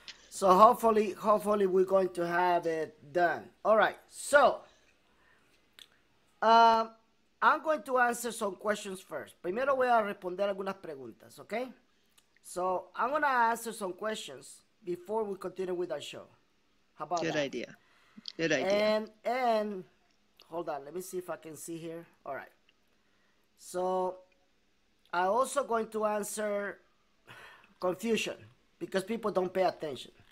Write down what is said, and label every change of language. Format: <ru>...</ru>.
<en>So hopefully we're going to have it done. All right, so I'm going to answer some questions first.</en> <es>Primero voy a responder algunas preguntas, okay?</es> <en>So I'm going to answer some questions before we continue with our show. How about that? Good idea. Good idea. And hold on, let me see if I can see here. All right. So I'm also going to answer confusion because people don't pay attention.</en>